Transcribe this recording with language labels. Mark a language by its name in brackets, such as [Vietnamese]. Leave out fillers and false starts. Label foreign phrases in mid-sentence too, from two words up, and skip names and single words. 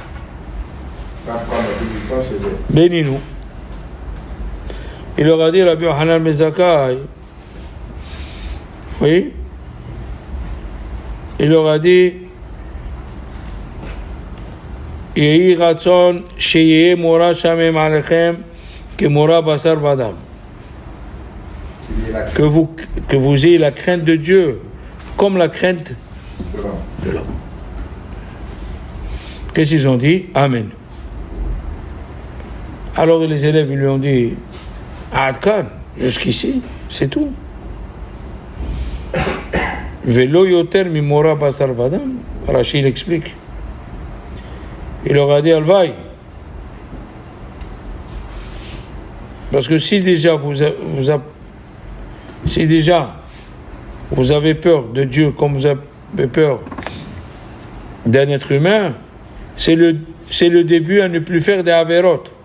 [French] Bénis-nous. Il leur a dit, Rabbi Yochanan ben Zakkai, oui, il leur a dit, [Hebrew] יהי רצון שיהא מורא שמים עליכם כמורא בשר ודם. [French] Que vous ayez la crainte de Dieu comme la crainte de l'homme. Qu'est-ce qu'ils ont dit? Amen. Alors les élèves ils lui ont dit Adkan, jusqu'ici, c'est tout. [Hebrew] ולא יותר ממורא בשר ודם. [French] Rachid explique. Il leur a dit Alvaï. Parce que si déjà vous avez peur de Dieu comme vous avez peur d'un être humain, c'est le début à ne plus faire des avérotes.